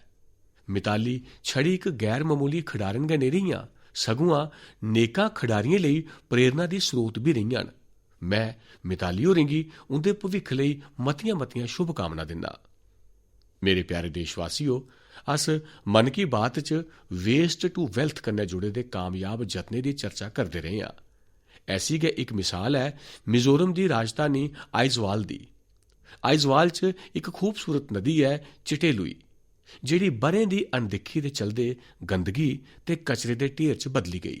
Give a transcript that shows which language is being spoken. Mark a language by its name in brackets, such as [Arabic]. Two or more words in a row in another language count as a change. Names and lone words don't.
[Dogri] मिताली छड़ी इक गैर मामूली खिडारन गै नेईं रेहियां, सगुआं नेकां खिडारियें लेई प्रेरणा दी स्रोत भी रेहियां न। मैं मिताली होरें गी उंदे भविक्ख लेई मतियां शुभकामनां दिन्ना। मेरे प्यारे देशवासियो, अस मन की बात च [English] waste to wealth [Dogri] कन्नै जुड़े दे कामयाब जतनें दी चर्चा करदे रेह् आं। ऐसी गै इक मिसाल है मिजोरम दी राजधानी आइजवाल दी। आइजवाल च इक खूबसूरत नदी है चिटेलुई, जेह्ड़ी ब'रें दी अनदिक्खी दे चलदे गंदगी ते कचरे दे ढेर च बदली गेई।